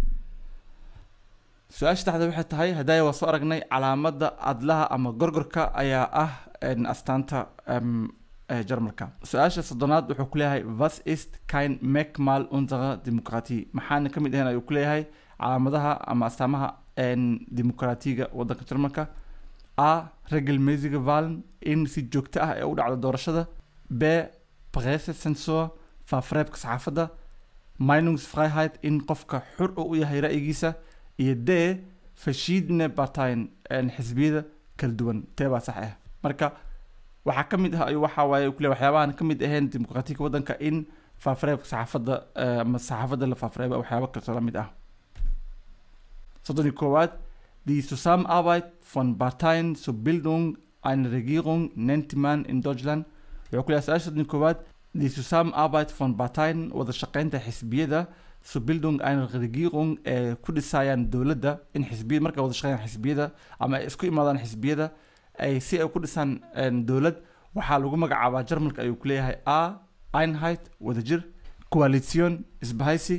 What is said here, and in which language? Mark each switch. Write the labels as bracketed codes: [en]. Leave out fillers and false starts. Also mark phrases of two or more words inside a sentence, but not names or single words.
[so] su-aasha taxda waxay tahay hadaya waa soo aragnay calaamada adlaha ama gorgorka ayaa ah astaanta Jarmalka su-aasha 30aad wuxuu ku leeyahay [de] was ist kein Merkmal unserer Demokratie [so] maxaana ka mid ahayn ayuu ku leeyahay calaamadaha ama astaamaha dimuqraatiga wadanka Jarmalka a [de] regelmäßige Wahlen [so] in si joogto ah ee u dhacdo doorashada b Pressezensur faafareebka saxaafadda Meinungsfreiheit in qofka xur u yahay ra'yigiisa iyo d [de] verschiedene Parteien [so] xisbiyada kala duwan teeba sax ah marka waxa ka mid ah ayuu waxa waaye ku leeyahay waxyaabahan ka mid ahayn dimuqraatiga wadanka in faafareebka saxaafadda ama saxaafadda la faafareebo waxyaabo kale la mid ah 31 [de] Die Zusammenarbeit von Parteien zur Bildung einer Regierung nennt man in Deutschland [so] wuxuu ku leeyahay 31 [de] Die Zusammenarbeit von Parteien [so] wada shaqeynta xisbiyada [de] zur Bildung einer Regierung [so] ku dhisayaan dowladda in xisbiyada marka wada shaqeeyaan xisbiyada ama isku imaadaan xisbiyada ay si ay ku dhisaan dowlad waxaa lagu magacaabaa Jarmalka ayuu ku leeyahay a Einheit wadajir Koalition isbahaysi